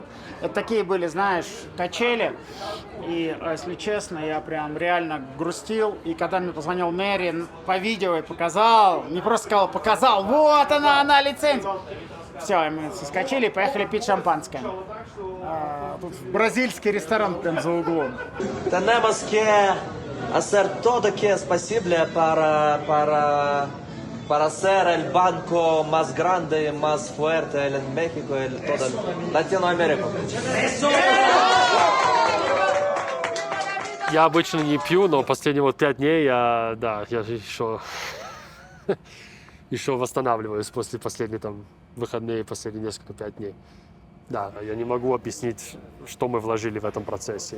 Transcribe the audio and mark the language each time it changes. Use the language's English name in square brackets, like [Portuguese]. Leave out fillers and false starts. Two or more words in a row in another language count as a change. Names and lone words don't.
[Russian] Это такие были, знаешь, качели. И, если честно, я прям реально грустил. И когда мне позвонил Мэри по видео и показал, не просто сказал, показал, вот она лицензия. Все, мы соскочили и поехали пить шампанское. Тут бразильский ресторан прям за углом. [Spanish] Tenemos que hacer todo que es posible para ser el banco más grande, más fuerte en México y toda Latinoамерика. [Russian] Я обычно не пью, но последние вот 5 дней я еще восстанавливаюсь после последних там выходные, последние несколько 5 дней. Да, я не могу объяснить, что мы вложили в этом процессе.